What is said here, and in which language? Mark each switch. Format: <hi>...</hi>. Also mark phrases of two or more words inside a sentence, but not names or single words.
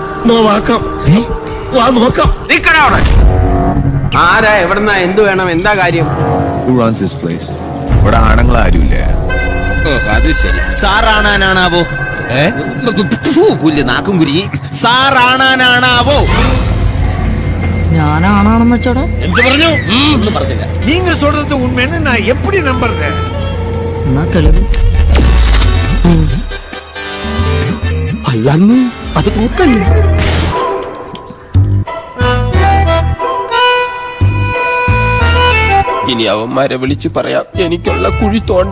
<ml>ആരാ എവിടെന്നാ എന്ത് വേണം എന്താ കാര്യം? ഇവിടെ ആണുങ്ങൾ ആരുമില്ല. അത് ശരി. സാറാണാനാണാവോ? പുല്ല് നാക്കും കുരി. സാറാണാനാണാവോ? ഞാനാണെന്ന് വെച്ചോടാ. എന്ത് പറഞ്ഞു? ഒന്നും പറഞ്ഞില്ല.</ml> <ta>நீங்க சொல்றது உண்மைன்னு நான் எப்படி நம்புறது?</ta> <ml>എന്നാ തെളിവ്. അല്ലെന്ന് അത് നോക്കല്ലേ. ഇനി അവന്മാരെ വിളിച്ചു പറയാം എനിക്കുള്ള കുഴി തോണ്ട.</ml>